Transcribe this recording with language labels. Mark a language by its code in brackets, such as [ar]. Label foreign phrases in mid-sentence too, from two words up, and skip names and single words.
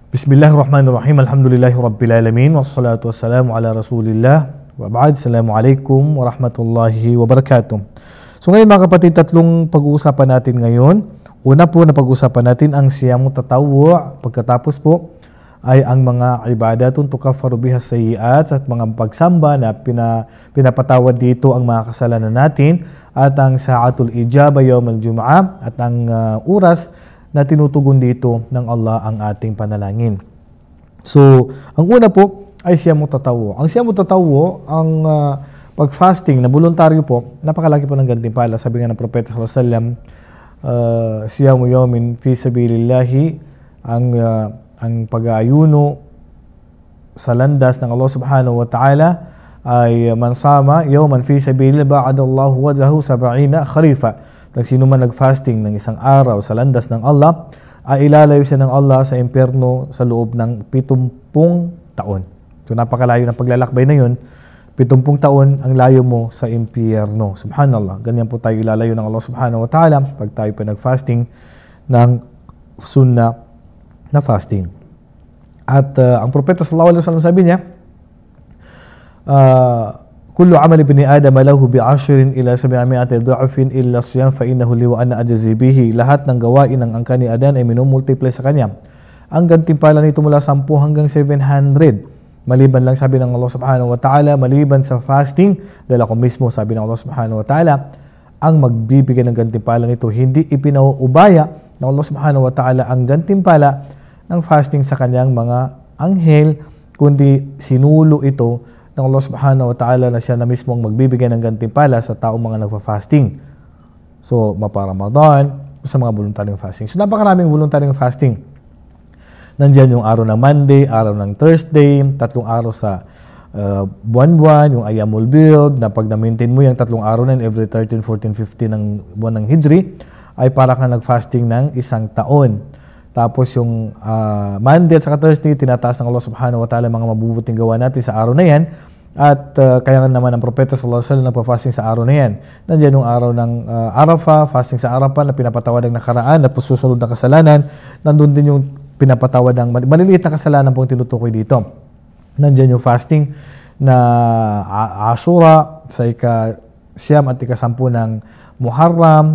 [ar] بسم الله الرحمن الرحيم. الحمد لله رب العالمين. والصلاة والسلام على رسول الله. وبعد. السلام عليكم ورحمة الله وبركاته. [tl] So ngayon mga kapatid, tatlong pag-uusapan natin ngayon. Una po na pag-uusapan natin ang [ar] صيام التطوع'. [tl] Pagkatapos po ay ang mga [ar] عبادات تكفر بها السيئات [tl] at mga pagsamba na pinapatawad dito ang mga kasalanan natin, at ang [ar] ساعة الإجابة يوم الجمعة [tl] at ang oras na tinutugon dito ng Allah ang ating panalangin. So, ang una po ay [ar] صيام التطوع'. [tl] Ang [ar] صيام التطوع', [tl] ang pag-fasting na voluntaryo po, napakalaki po ng gantimpala. Sabi nga ng Propeta [ar] صلى الله عليه وسلم, صيام يوم في سبيل الله, [tl] ang pag-aayuno sa landas ng Allah [ar] سبحانه وتعالى [tl] ay [ar] من صام يوما في سبيل الله باعد الله وجهه 70 خريفا. [tl] Sino man nag-fasting ng isang araw sa landas ng Allah, ay ilalayo siya ng Allah sa impyerno sa loob ng 70 taon. So napakalayo ng paglalakbay na yun. 70 taon ang layo mo sa impyerno. Subhanallah. Ganyan po tayo ilalayo ng Allah [ar] سبحانه وتعالى [tl] pag tayo pa nag-fasting ng sunnah na fasting. At ang Propeta [ar] صلى الله عليه وسلم [tl] sabi niya, [ar] كل عمل ابن آدم له بعشر إلى 700 ضعف إلا الصيام فإنه لي وأنا أجزي به. [tl] Lahat ng gawain ng angkan ni Adan ay minumultiply sa kanya. Ang gantimpala nito mula 10 hanggang 700. Maliban lang, sabi ng Allah [ar] سبحانه وتعالى, [tl] maliban sa fasting, dahil ako mismo, sabi ng Allah [ar] سبحانه وتعالى, [tl] ang magbibigay ng gantimpala nito, hindi ipinauubaya ng Allah [ar] سبحانه وتعالى [tl] ang gantimpala ng fasting sa kanyang mga anghel, kundi sinulo ito ng Allah [ar] سبحانه وتعالى [tl] na siya na mismo ang magbibigay ng gantimpala sa taong mga nagfa-fasting. So, mapa-Ramadan, sa mga voluntaryong fasting. So, napakaraming voluntaryong fasting. Nandiyan yung araw ng Monday, araw ng Thursday, 3 araw sa buwan-buwan, yung [ar] أيام البيض, [tl] na pag na-maintain mo yung 3 araw na every 13, 14, 15 ng buwan ng Hijri, ay para kang nag-fasting ng 1 taon. Tapos yung Monday at saka Thursday, tinataas ng Allah [ar] سبحانه وتعالى [tl] mga mabubuting gawa natin sa araw na yan. At kaya naman ang Propeta [ar] صلى الله عليه وسلم [tl] nagpa-fasting sa araw na yan. Nandiyan yung araw ng Arafah, fasting sa Arafah na pinapatawad ng nakaraan at susunod na kasalanan. Nandun din yung pinapatawad ng maliliit na kasalanan pong tinutukoy dito. Nandiyan yung fasting na Ashura sa ika-siyam at ika-10 ng Muharram.